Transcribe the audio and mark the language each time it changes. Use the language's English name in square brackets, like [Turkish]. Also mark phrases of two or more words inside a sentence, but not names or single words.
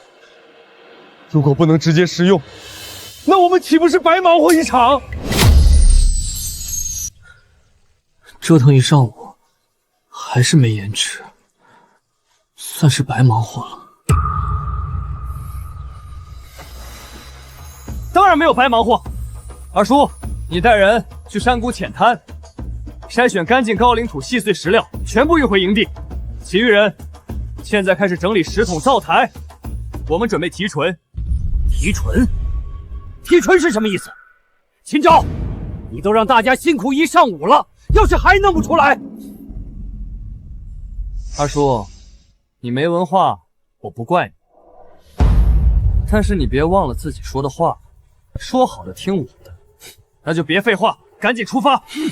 [Chinese] 如果不能直接食用，那我們豈不是白忙活一場？折騰一上午，還是沒鹽吃，算是白忙活了。當然沒有白忙活。二叔，你帶人去山谷淺灘。篩選乾淨高嶺土細碎石料，全部運回營地。其餘人，現在開始整理石桶灶台。我們準備提純。提純？提純是什麼意思？秦昭，你都讓大家辛苦一上午了，要是還弄不出來，二叔，你没文化，我不怪你。但是你别忘了自己说的话，说好的听我的，那就别废话，赶紧出发。